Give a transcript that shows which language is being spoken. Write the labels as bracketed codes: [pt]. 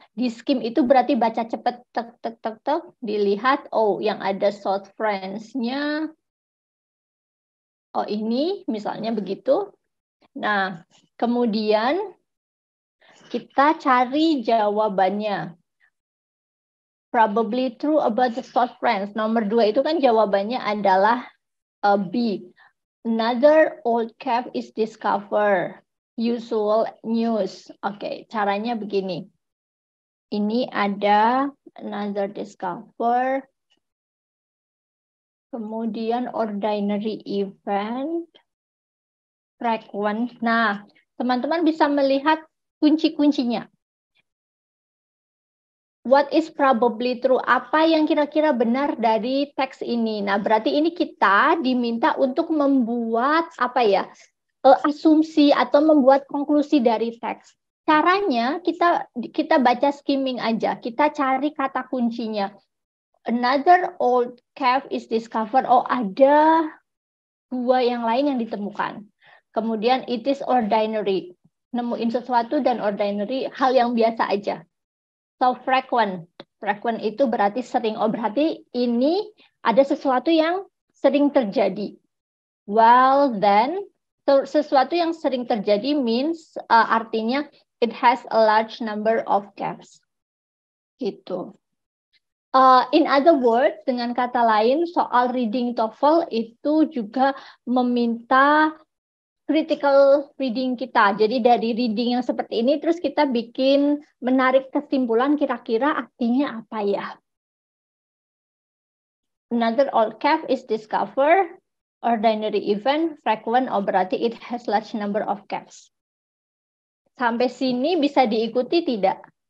[id] Di skim itu berarti baca cepat, tek, tek, tek, tek, dilihat, oh yang ada South France-nya, oh ini misalnya begitu. Nah, kemudian kita cari jawabannya. [en] Probably true about the South France. [id] Nomor 2 itu kan jawabannya adalah B. [en] Another old cave is discovered. Usual news. [id] Oke, caranya begini. Ini ada another discover. [en] Kemudian ordinary event. Frequent. [id] Nah, teman-teman bisa melihat kunci-kuncinya. [en] What is probably true? [id] Apa yang kira-kira benar dari teks ini? Nah, berarti ini kita diminta untuk membuat apa ya? Asumsi atau membuat konklusi dari teks. Caranya kita baca skimming aja. Kita cari kata kuncinya. [en] Another old cave is discovered. [id] Oh, ada 2 yang lain yang ditemukan. [en] Kemudian it is ordinary. [id] Nemuin sesuatu dan ordinary hal yang biasa aja. [en] So frequent. [id] Frequent itu berarti sering. Oh, berarti ini ada sesuatu yang sering terjadi. [en] Well, then, so, [id] sesuatu yang sering terjadi [en] means artinya it has a large number of caves. Gitu. In other words, [id] dengan kata lain, soal reading TOEFL itu juga meminta critical reading kita. Jadi dari reading yang seperti ini, terus kita bikin menarik kesimpulan kira-kira artinya apa ya. [en] Another old cave is discovered. Ordinary event, frequent, [id] oh berarti [en] it has large number of caves. [id] Sampai sini bisa diikuti tidak?